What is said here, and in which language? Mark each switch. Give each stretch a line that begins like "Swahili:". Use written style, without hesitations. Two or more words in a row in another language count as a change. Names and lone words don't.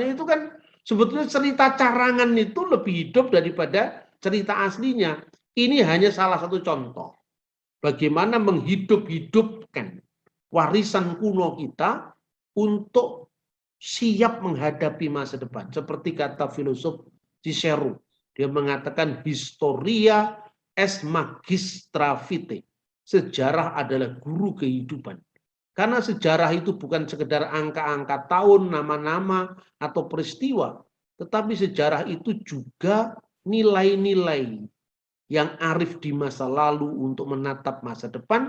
Indonesian: Itu kan sebetulnya cerita carangan itu lebih hidup daripada cerita aslinya. Ini hanya salah satu contoh bagaimana menghidup-hidupkan warisan kuno kita untuk siap menghadapi masa depan. Seperti kata filosof Cicero, dia mengatakan
Latin: historia es magistra vitae.
Indonesian: Sejarah adalah guru kehidupan. Karena sejarah itu bukan sekedar angka-angka tahun, nama-nama, atau peristiwa. Tetapi sejarah itu juga nilai-nilai yang arif di masa lalu untuk menatap masa depan.